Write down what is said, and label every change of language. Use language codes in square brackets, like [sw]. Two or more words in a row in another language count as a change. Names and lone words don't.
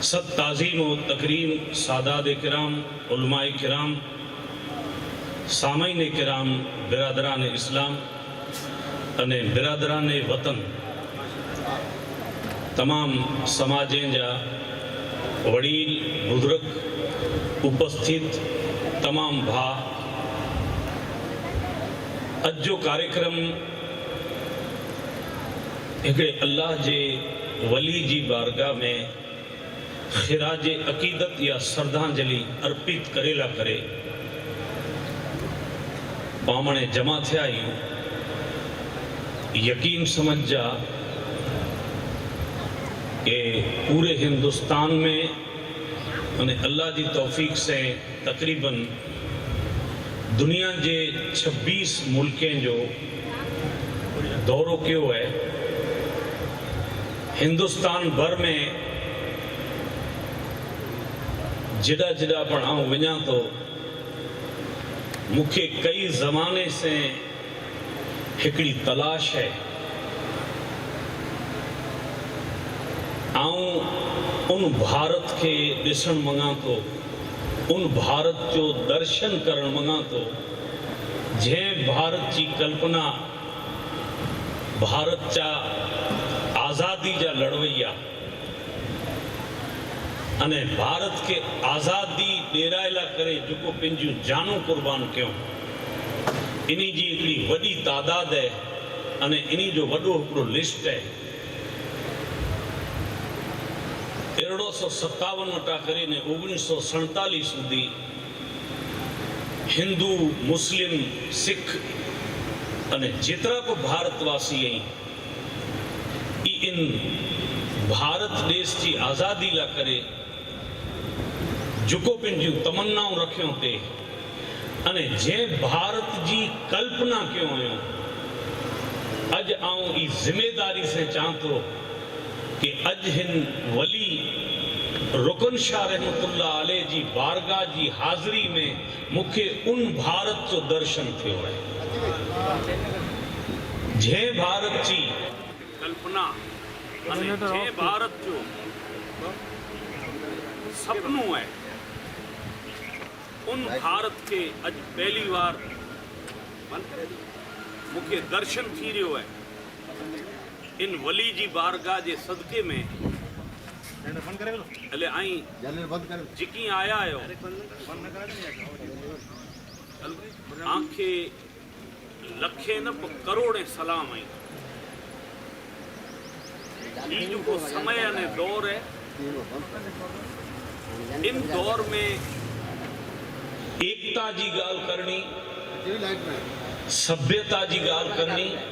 [ur] صد تعظیم و تکریم سادات کرام، علماء کرام، سامعین کرام، برادران اسلام انے برادران وطن، [kfr] تمام سماجیں جا وڈیل بزرگ उपस्थित तमाम भा, अज जो कार्यक्रम हिकिड़े अल्लाह जे वली जी बारगाह में खिराज अकीदत या श्रद्धांजलि अर्पित करेला करे पामणे जमा थिया आहियूं। यकीन समझ जा कि पूरे हिंदुस्तान में અને અલ્લાહજી તૌફીક से तकरीबन दुनिया जे 26 मुल्कें जो दौरो कियो है। हिंदुस्तान भर में जिड़ा जिड़ा पण आऊं वञा तो मूंखे कई ज़माने से हिकिड़ी तलाश है। आऊं उन भारत के ॾिसण मंगा तो, उन भारत जो दर्शन करण मंगा तो जंहिं भारत जी कल्पना भारत जा आज़ादी जा लड़वैया अने भारत के आज़ादी ॾेराइला करे जेको पंहिंजूं जानूं कुर्बान कयूं, इन्ही जी हिकिड़ी वॾी तादाद है अने इन्ही जो वॾो हिकिड़ो लिस्ट है। 1357 वटा करे ने 1947 સુધી हिंदू मुस्लिम सिख अने जेतरा को भारतवासी आई इन भारत देश की आज़ादी ला करे जेको पंहिंजूं तमन्नाऊं रखियो ते अने जंहिं भारत जी कल्पना कयो हुयो, अज आऊं ई जिम्मेदारी से चाह तो कि अज हिन वली रुकन शाह रहमतुल्लाह अलैह जी बारगाह जी हाज़री में मुखे उन भारत जो दर्शन थियो है जंहिं भारत जी कल्पना अने जंहिं भारत जो सपनों है, उन भारत के अज पहली बार मुखे दर्शन थी रहियो है। इन वली जी बारगाह जे सदके में हले आई जिकी आया आयो आंखे लखे न करोड़े सलाम आई। ये जो समय ने दौर है, इन दौर में एकता जी गाल करनी, सभ्यता जी गाल करनी